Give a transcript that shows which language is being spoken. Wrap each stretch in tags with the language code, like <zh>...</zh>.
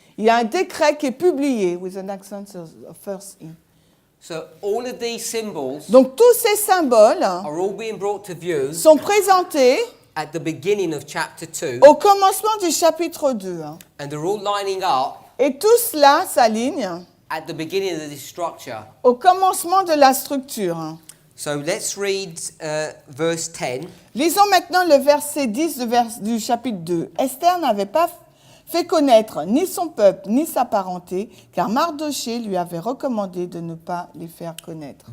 <fr>Il y a un décret qui est publié,</fr> <en>with an accent of first E. So all of these symbols</en> <fr>Donc tous ces symboles</fr> <en>are all being brought to view</en> <fr>sont présentés</fr> <en>at the beginning of chapter 2,</en> <fr>au commencement du chapitre 2.</fr> <en>and they're all lining up</en> <fr>Et tout cela s'aligne</fr> <en>at the beginning of this structure.</en> <fr>au commencement de la structure.</fr> <en>So let's read verse 10.</en> <fr>Lisons maintenant le verset 10 du chapitre 2. Esther n'avait pas fait connaître ni son peuple ni sa parenté, car Mardochée lui avait recommandé de ne pas les faire connaître.</fr>